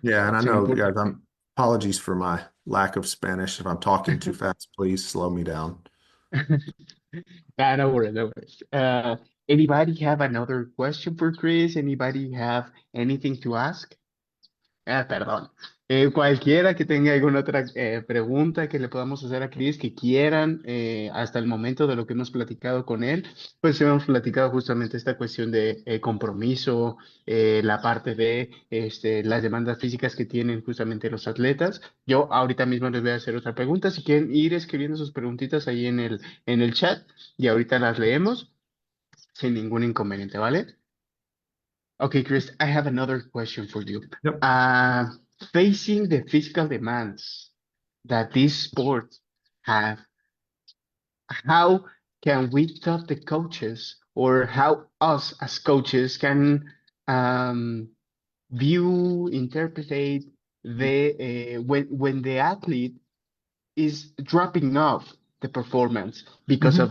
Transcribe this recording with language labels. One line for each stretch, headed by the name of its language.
English: Yeah, and I It's an know, guys, important thing. apologies for my lack of Spanish. If I'm talking too fast, please slow me down. Nah, no worries, no worries. Anybody have another question for Chris? Anybody have anything to ask?
Spanish: Perdón. Cualquiera que tenga alguna otra pregunta que le podamos hacer a Chris, que quieran, hasta el momento de lo que hemos platicado con él, pues hemos platicado justamente esta cuestión de compromiso, la parte de las demandas físicas que tienen justamente los atletas. Yo ahorita mismo les voy a hacer otra pregunta. Si quieren ir escribiendo sus preguntitas ahí en el chat y ahorita las leemos sin ningún inconveniente, ¿vale?
English: Okay, Chris, I have another question for you. Yep. Uh, Facing the physical demands that these sports have, how can we tell the coaches or how us as coaches can um, view, interpret when the athlete is dropping off the performance because of